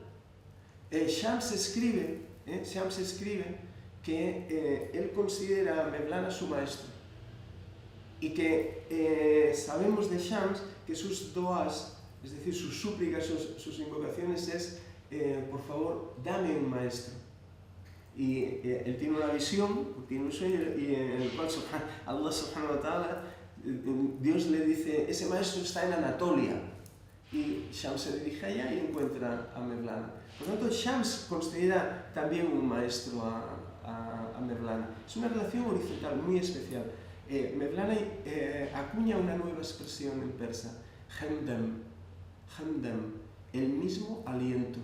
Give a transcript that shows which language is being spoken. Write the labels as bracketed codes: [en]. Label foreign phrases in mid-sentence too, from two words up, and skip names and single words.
[es] Shams escribe que él considera a Mevlana su maestro. Y que sabemos de Shams que sus doas, es decir, sus súplicas, sus invocaciones es, por favor, dame un maestro. Y él tiene una visión, tiene un sueño, y en el cual [ar] الله سبحانه وتعالى, [es] Dios le dice, ese maestro está en Anatolia. Y Shams se dirige allá y encuentra a Mevlana. Por lo tanto, Shams considera también un maestro a a Mevlana. Es una relación horizontal muy especial. Mevlana acuña una nueva expresión en persa, hamdam, hamdam, el mismo aliento.